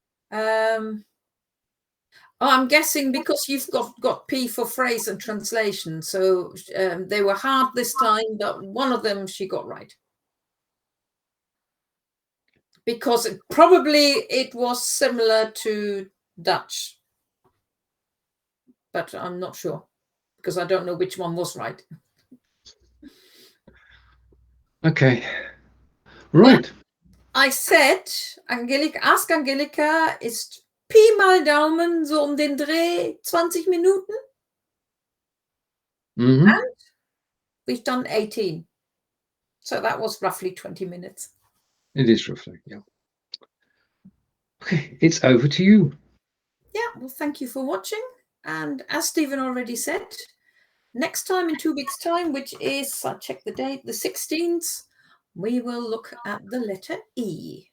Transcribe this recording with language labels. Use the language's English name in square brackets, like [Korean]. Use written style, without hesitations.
[English] I'm guessing because you've got P for phrase and translation, so they were hard this time, but one of them she got right. Because it was similar to Dutch. But I'm not sure, because I don't know which one was right. Okay. Right. But I said, ask [German] Angelika, ist Pi mal Daumen so den Dreh 20 Minuten? Mm-hmm. [English] And we've done 18. So that was roughly 20 minutes. It is roughly, yeah. Okay, it's over to you. Yeah, well, thank you for watching. And as Stephen already said, next time in 2 weeks' time, which is, I check the date, the 16th, we will look at the letter E.